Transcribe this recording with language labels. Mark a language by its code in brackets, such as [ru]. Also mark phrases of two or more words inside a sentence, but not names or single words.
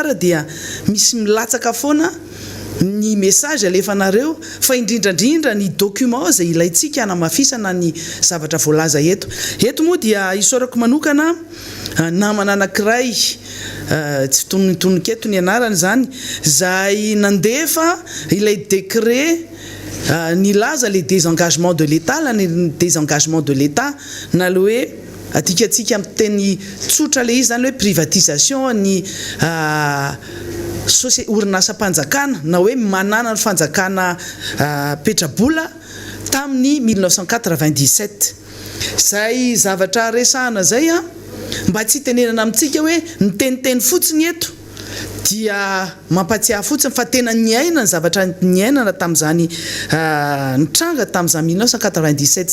[mg] ary dia misy milatsaka foana ny message alefanareo fa indrindrandrindra ny document zay ilayntsika hanamafisana ny zavatra voalaza eto moa dia isorako manokana namana anankiray tsy tononiketo ny anarany zany zay nandefa ilay décret ny laza [fr] les désengagements de l'État la désengagement de l'État [mg] na le hoe atikatsika amin'ny teny tsotra le izy zany hoe privatisation ny orinasa-panjakana na hoe manana ny fanjakana petrabola tamin'ny 1997 zay zavatra resahana zay mba tsy tenenana amintsika hoe ny teniteny fotsiny eto dia mampatsiahy fotsiny fa tena niaina ny zavatra niainana tamin'izany nitranga tamin'izany 1997